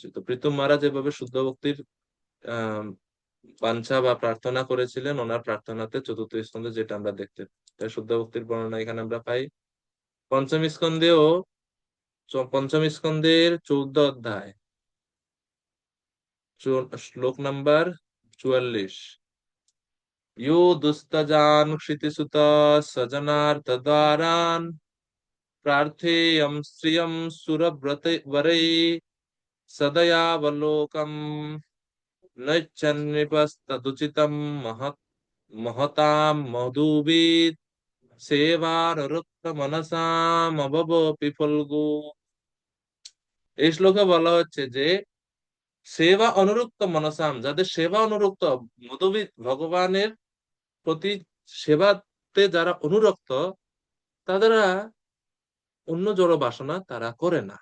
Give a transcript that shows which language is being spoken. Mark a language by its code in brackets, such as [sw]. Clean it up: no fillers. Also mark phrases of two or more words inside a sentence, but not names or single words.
[bn] তো প্রীতম মহারাজ এভাবে শুদ্ধ ভক্তির আহ বাঞ্ছা বা প্রার্থনা করেছিলেন ওনার প্রার্থনাতে চতুর্থ স্কন্ধে, যেটা আমরা দেখতে পাই। শুদ্ধ ভক্তির বর্ণনা এখানে আমরা পাই। পঞ্চম স্কন্ধেও, পঞ্চম স্কন্ধের 14 অধ্যায় শ্লোক নাম্বার 44। [sa] यो दुस्तजान क्षितिसुत सजनार्थ द्वारान प्रार्थेयं श्रियं सुरव्रत वरै सदयावलोकं नृपस्तदुचितं महतां मधुविद सेवानुरुक्त मनसाम अभवपि फल्गु। [bn] এই শ্লোকে বলা হচ্ছে যে [sa] সেবা অনুরক্ত মনসাম, [bn] যাদের সেবা অনুরক্ত, মধুবিদ ভগবানের প্রতি সেবাতে যারা অনুরক্ত, তারা অন্য জড় বাসনা তারা করে না।